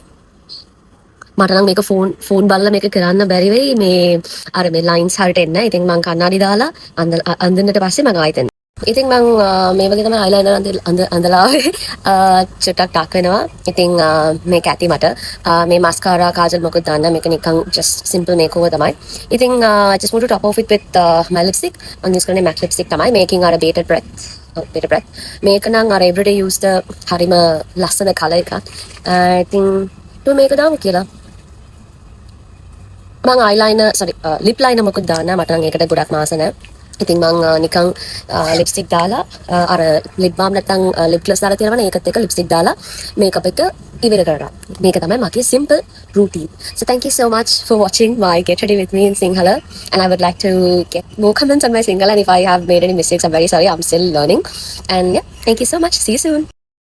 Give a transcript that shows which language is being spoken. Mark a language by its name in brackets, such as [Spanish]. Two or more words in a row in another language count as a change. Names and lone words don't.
[Sinhala] මට නම් මේක ෆෝන් බලලා මේක කරන්න බැරි වෙයි. මේ අර මේ ලයින්ස් හරියට එන්නේ නැහැ. ඉතින් මම කණ්ණාඩි දාලා අඳින්නට පස්සේ මම ආයෙත් ඉතින් මම මේ වගේ තමයි eyeliner අඳලා චුට්ටක් ටක් වෙනවා. ඉතින් මේක ඇති මට මේ mascara kajal මොකද දාන්න මේක නිකන් [English] just simple makeover [Sinhala] තමයි. ඉතින් [English] I just want to top off it with my lipstick. I'm use [Sinhala] කරන්නේ [English] MAC lipstick [Sinhala] තමයි. මේකෙන් අර [English] better breath [Sinhala] මේක නම් අර [English] everyday use the [Sinhala] හරිම ලස්සන color එකක්. ඉතින් to මේක දාමු කියලා. මම [English] eyeliner sorry lip liner [Sinhala] මොකද දාන්න මට නම් ඒකට ගොඩක් මාස නැහැ. ඉතින් මම නිකන් ලිප්ස්ටික් දාලා අර [English] lip balm [Sinhala] නැත්නම් [English] lip gloss [Sinhala] දාලා තියෙනවනේ ඒකත් එක්ක ලිප්ස්ටික් දාලා මේකප් එක ඉවර කරනවා. මේක තමයි මගේ [English] simple routine. So thank you so much for watching my get ready with me in Sinhala, and I would like to get more comments on my Sinhala, and if I have made any mistakes I'm very sorry. I'm still learning, and yeah, thank you so much. See you soon.